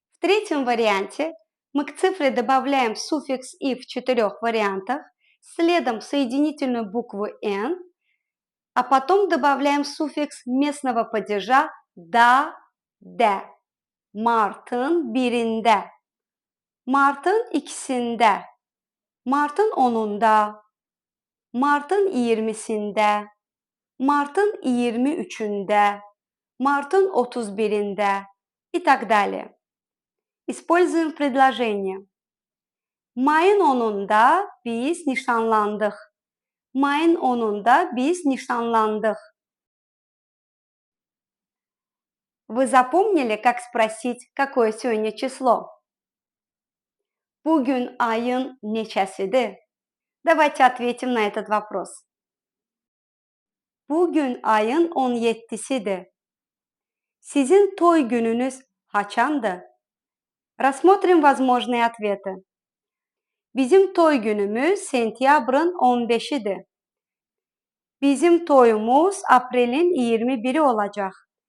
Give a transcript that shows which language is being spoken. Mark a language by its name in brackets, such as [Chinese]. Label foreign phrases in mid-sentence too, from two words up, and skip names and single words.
[Russian] третьем варианте мы к цифре добавляем суффикс «и» в 4 вариантах, следом соединительную букву «н», а потом добавляем суффикс местного падежа «да», [Turkish] «de». Mart'ın birinde, Mart'ın ikisinde, Mart'ın 10'unda, Mart'ın 20'sinde, Mart'ın 23'ünde, Mart'ın 31'inde [Russian] и так далее. Используем предложение. [Turkish] Mayın 10'unda biz nişanlandık. Mayın 10'unda biz nişanlandık. [Russian] Вы запомнили, как спросить, какое сегодня число? [Azerbaijani] Bugün ayın neçəsidir? [Russian] Давайте ответим на этот вопрос. [Azerbaijani] Bugün ayın 17'sidir. Sizin toy gününüz haçandı? [Russian] Рассмотрим возможные ответы. [Azerbaijani] Bizim toy günümüz sentyabrın 15'idir. [Turkish] Bizim toyumuz April'in 21'i olacak.